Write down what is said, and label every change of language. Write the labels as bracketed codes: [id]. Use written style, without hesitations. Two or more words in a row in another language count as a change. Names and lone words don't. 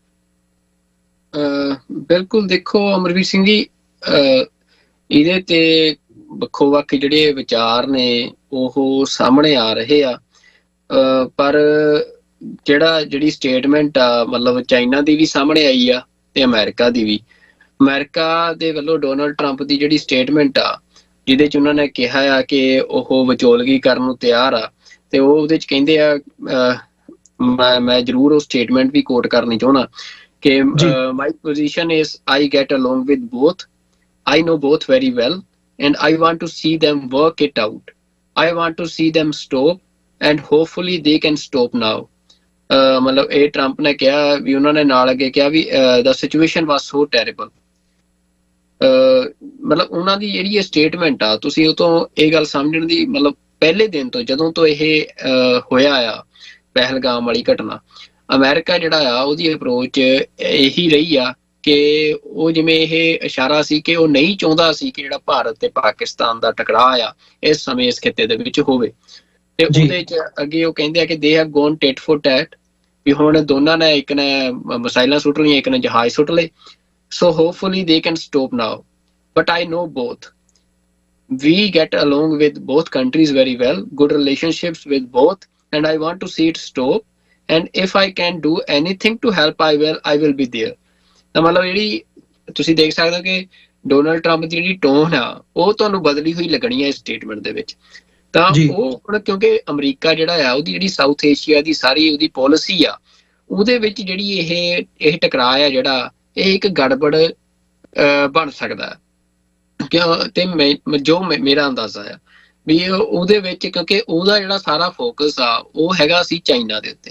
[pa] ਬਿਲਕੁਲ, ਦੇਖੋ ਅਮਰਵੀਰ ਸਿੰਘ ਜੀ, ਇਹਦੇ ਤੇ ਵੱਖੋ ਵੱਖ ਜਿਹੜੇ ਵਿਚਾਰ ਨੇ ਉਹ ਸਾਹਮਣੇ ਆ ਰਹੇ ਆ, ਪਰ ਜਿਹੜੀ ਸਟੇਟਮੈਂਟ ਆ ਮਤਲਬ ਚਾਈਨਾ ਦੀ ਵੀ ਸਾਹਮਣੇ ਆਈ ਆ ਤੇ ਅਮਰੀਕਾ ਦੀ ਵੀ। ਅਮਰੀਕਾ ਦੇ ਵੱਲੋਂ ਡੋਨਲਡ ਟਰੰਪ ਦੀ ਜਿਹੜੀ ਸਟੇਟਮੈਂਟ ਆ ਜਿਹਦੇ ਚ ਉਹਨਾਂ ਨੇ ਕਿਹਾ ਆ ਕਿ ਉਹ ਵਿਚੋਲਗੀ ਕਰਨ ਨੂੰ ਤਿਆਰ ਆ, ਤੇ ਉਹ ਉਹਦੇ ਚ ਕਹਿੰਦੇ ਆ, ਮੈਂ ਜ਼ਰੂਰ ਉਹ ਸਟੇਟਮੈਂਟ ਵੀ ਕੋਟ ਕਰਨੀ ਚਾਹੁੰਦਾ ਕਿ [en] my position is I get along with both. I know both very well and I want to see them work it out. I want to see them stop and hopefully they can stop now. [pa] ਮਤਲਬ ਇਹ ਟਰੰਪ ਨੇ ਕਿਹਾ ਵੀ, ਉਹਨਾਂ ਨੇ ਨਾਲ ਅੱਗੇ ਕਿਹਾ ਵੀ [en] the situation was so terrible. [pa] ਮਤਲਬ ਉਹਨਾਂ ਦੀ ਜਿਹੜੀ ਇਹ ਸਟੇਟਮੈਂਟ ਆ, ਤੁਸੀਂ ਉਹ ਤੋਂ ਇਹ ਗੱਲ ਸਮਝਣ ਦੀ, ਮਤਲਬ ਪਹਿਲੇ ਦਿਨ ਤੋਂ ਜਦੋਂ ਤੋਂ ਇਹ ਹੋਇਆ ਆ ਪਹਿਲਗਾਮ ਵਾਲੀ ਘਟਨਾ, ਅਮਰੀਕਾ ਜਿਹੜਾ ਆ ਉਹਦੀ ਅਪਰੋਚ ਇਹੀ ਰਹੀ ਆ ਕਿ ਉਹ ਜਿਵੇਂ ਇਹ ਇਸ਼ਾਰਾ ਸੀ ਕਿ ਉਹ ਨਹੀਂ ਚਾਹੁੰਦਾ ਸੀ ਕਿ ਜਿਹੜਾ ਭਾਰਤ ਤੇ ਪਾਕਿਸਤਾਨ ਦਾ ਟਕਰਾਅ ਆ ਇਸ ਸਮੇਂ ਇਸ ਖਿੱਤੇ ਦੇ ਵਿੱਚ ਹੋਵੇ। ਤੇ ਉਹਦੇ ਚ ਅੱਗੇ ਉਹ ਕਹਿੰਦੇ ਆ ਕਿ [en] they have gone tit for tat, [pa] ਵੀ ਹੁਣ ਦੋਨਾਂ ਨੇ, ਇੱਕ ਨੇ ਮਿਸਾਈਲਾਂ ਸੁੱਟ ਲਈਆਂ, ਇੱਕ ਨੇ ਜਹਾਜ਼ ਸੁੱਟ ਲਏ। [en] So hopefully they can stop now. But I know both. We get along with both countries very well, good relationships with both, and I want to see it stop. And if I can do anything to help, I will be there. [pa] ਤਾਂ ਮਤਲਬ ਜਿਹੜੀ ਤੁਸੀਂ ਦੇਖ ਸਕਦੇ ਹੋ ਕਿ ਡੋਨਲਡ ਟਰੰਪ ਦੀ ਜਿਹੜੀ ਟੋਨ ਆ ਉਹ ਤੁਹਾਨੂੰ ਬਦਲੀ ਹੋਈ ਲੱਗਣੀ ਹੈ ਇਸ ਸਟੇਟਮੈਂਟ ਦੇ ਵਿੱਚ। ਤਾਂ ਉਹ ਹੁਣ ਕਿਉਂਕਿ ਅਮਰੀਕਾ ਜਿਹੜਾ ਆ ਉਹਦੀ ਜਿਹੜੀ ਸਾਊਥ ਏਸ਼ੀਆ ਦੀ ਸਾਰੀ ਉਹਦੀ ਪਾਲਿਸੀ ਆ, ਉਹਦੇ ਵਿੱਚ ਜਿਹੜੀ ਇਹ ਟਕਰਾਅ ਆ ਜਿਹੜਾ ਇਹ ਇੱਕ ਗੜਬੜ ਬਣ ਸਕਦਾ ਤੇ ਜੋ ਮੇਰਾ ਅੰਦਾਜ਼ਾ ਆ ਵੀ ਉਹਦੇ ਵਿੱਚ, ਕਿਉਂਕਿ ਉਹਦਾ ਜਿਹੜਾ ਸਾਰਾ ਫੋਕਸ ਆ ਉਹ ਹੈਗਾ ਸੀ ਚਾਈਨਾ ਦੇ ਉੱਤੇ।